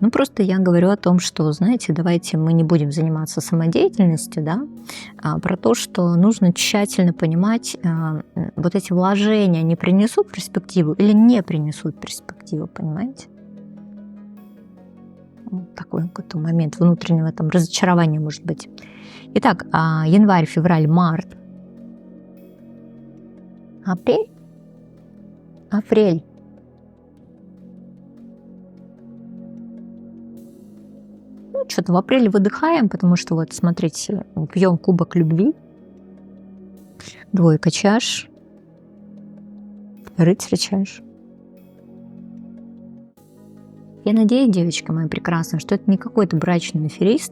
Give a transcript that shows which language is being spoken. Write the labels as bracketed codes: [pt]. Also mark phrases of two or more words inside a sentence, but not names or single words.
[ru] Ну, просто я говорю о том, что, знаете, давайте мы не будем заниматься самодеятельностью, да, про то, что нужно тщательно понимать, вот эти вложения, они принесут перспективу или не принесут перспективу, понимаете? Такой какой-то момент внутреннего там разочарования может быть. Итак, январь, февраль, март, апрель. Апрель. Ну, что-то в апреле выдыхаем, потому что вот, смотрите, пьем кубок любви, двойка чаш, рыцарь чаш. Я надеюсь, девочка моя прекрасная, что это не какой-то брачный аферист.